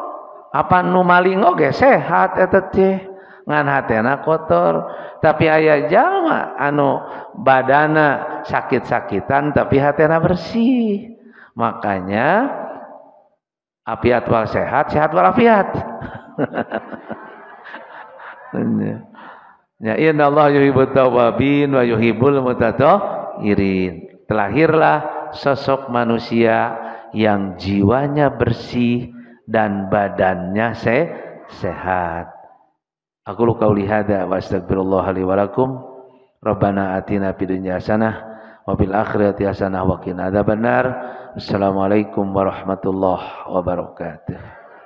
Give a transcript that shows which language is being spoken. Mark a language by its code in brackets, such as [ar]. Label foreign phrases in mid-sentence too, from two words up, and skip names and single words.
[su] Apa nu maling oge sehat eta teh ngan hatena kotor. Tapi aya jalma anu badana sakit-sakitan tapi hatena bersih. [id] Makanya afiat wal sehat, sehat wal afiat. [ar] يا، إن الله يحب التوابين ويحب المتطهرين. [id] Terlahirlah sosok manusia yang jiwanya bersih dan badannya sehat. [ar] أقول قولي هذا وأستغفر الله لي ولكم. ربنا آتنا في الدنيا حسنة وفي الآخرة حسنة وقنا عذاب النار. السلام عليكم ورحمة الله وبركاته.